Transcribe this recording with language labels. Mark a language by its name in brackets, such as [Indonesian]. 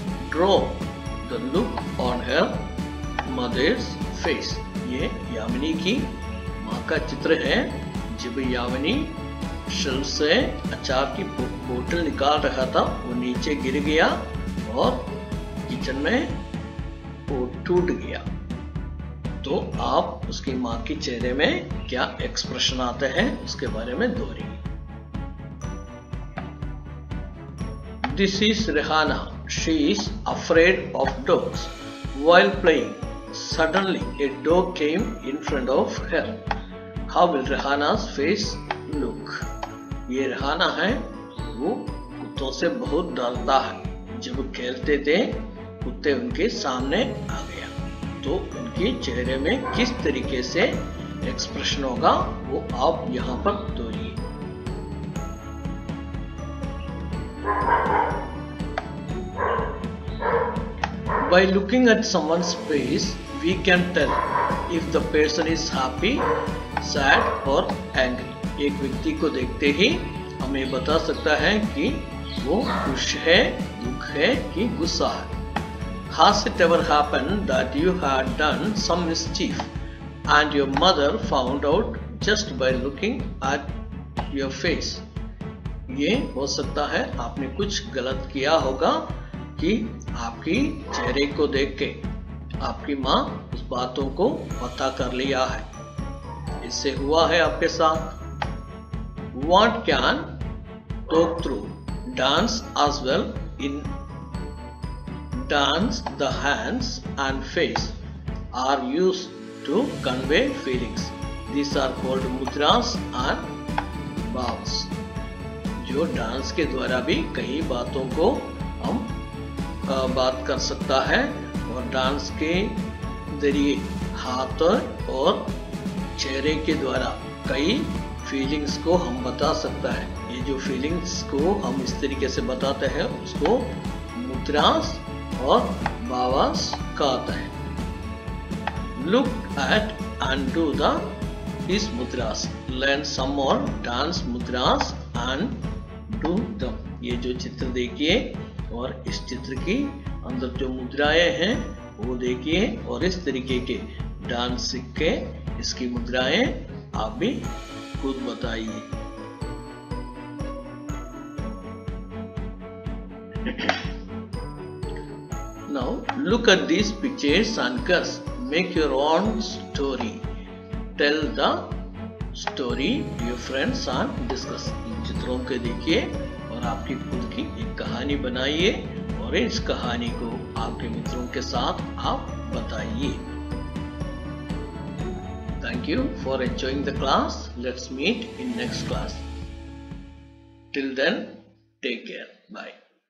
[English] Draw the look on her mother's face. [Hindi] ये यामिनी की माँ का चित्र है। जब यामिनी शेल्फ से अचार की बोतल निकाल रहा था वो नीचे गिर गया और किचन में वो टूट गया। तो आप उसकी माँ के चेहरे में क्या एक्सप्रेशन आते हैं उसके बारे में दोहराइए। [English] This is Rehana. She is afraid of dogs. While playing, suddenly a dog came in front of her. How will Rehana's face look? [Hindi] ये रेहाना है, वो कुत्तों से बहुत डरता है। जब खेलते थे कुत्ते उनके सामने आ गया तो उनके चेहरे में किस तरीके से एक्सप्रेशन होगा वो आप यहाँ पर दोहराइए। [English] By looking at someone's face, we can tell if the person is happy, sad or angry. [Hindi] एक व्यक्ति को देखते ही हमें बता सकता है कि वो खुश है, दुख है कि गुस्सा है। [English] Has it ever happened that you had done some mischief and your mother found out just by looking at your face? [Hindi] ये हो सकता है आपने कुछ गलत किया होगा कि आपकी चेहरे को देख के आपकी माँ उस बातों को पता कर लिया है। इससे हुआ है आपके साथ। [English] What can talk through. Dance as well. In dance, the hands and face are used to convey feelings. These are called mudras and bhavas. [Hindi] जो डांस के द्वारा भी कई बातों को हम बात कर सकता है और डांस के जरिए हाथ और चेहरे के द्वारा कई फीलिंग्स को हम बता सकता है। ये जो फीलिंग्स को हम इस तरीके से बताते हैं उसको मुद्रास और भावास कहता है। [English] Look at and do these mudras. Learn some more dance mudras and do them. [Hindi] ये जो चित्र देखिए और इस चित्र की अंदर जो मुद्राएं हैं वो देखिए और इस तरीके के डांस सीख के इसकी मुद्राएं आप भी खुद बताइए। [English] Now look at these pictures and guess. Make your own story. Tell the story to your friends and discuss. [Hindi] इन चित्रों के देखिए और आपकी खुद की एक कहानी बनाइए और इस कहानी को आपके मित्रों के साथ आप बताइए। [English] Thank you for enjoying the class. Let's meet in next class. Till then, take care. Bye.